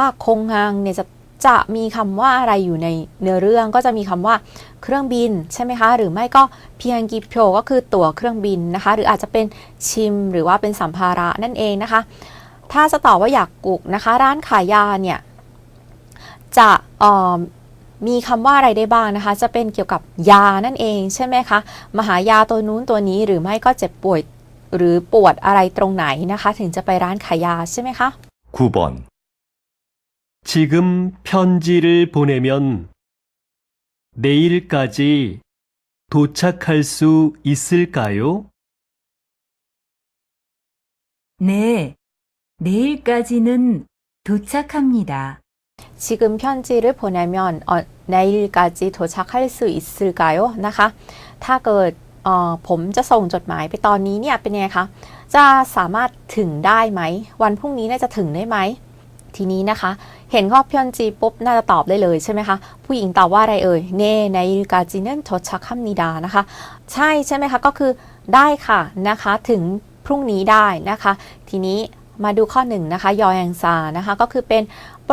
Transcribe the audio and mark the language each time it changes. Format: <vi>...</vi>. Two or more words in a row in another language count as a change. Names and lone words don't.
<th>คงฮังเนี่ยจะมีคำว่าอะไรอยู่ในเนื้อเรื่องก็จะมีคำว่าเครื่องบินใช่ไหมคะหรือไม่ก็เพียงกิโพก็คือตั๋วเครื่องบินนะคะหรืออาจจะเป็นชิมหรือว่าเป็นสัมภาระนั่นเองนะคะถ้าจะตอบว่าอยากกุกนะคะร้านขายยาเนี่ยจะมีคำว่าอะไรได้บ้างนะคะจะเป็นเกี่ยวกับยานั่นเองใช่ไหมคะมาหายาตัวนู้นตัวนี้หรือไม่ก็เจ็บป่วยหรือปวดอะไรตรงไหนนะคะถึงจะไปร้านขายยาใช่ไหมคะ</th> <ko>9번 지금 편지를 보내면 내일까지 도착할 수 있을까요? 네, 내일까지는 도착합니다. 지금 편지를 보내면 내일까지 도착할 수 있을까요?</ko> <th>นะคะถ้าเกิดผมจะส่งจดหมายไปตอนนี้เนี่ยเป็นยังไงคะจะสามารถถึงได้ไหมวันพรุ่งนี้น่าจะถึงได้ไหมทีนี้นะคะเห็นข้อพิอนจีปุ๊บน่าจะตอบได้เลยใช่ไหมคะผู้หญิงตอบว่าอะไรเอ่ย</th> <ko>네 내일까지는 도착합니다</ko> <th>นะคะใช่ไหมคะก็คือได้ค่ะนะคะถึงพรุ่งนี้ได้นะคะทีนี้มาดูข้อ1นะคะยอแองซานะคะก็คือเป็นบ</th>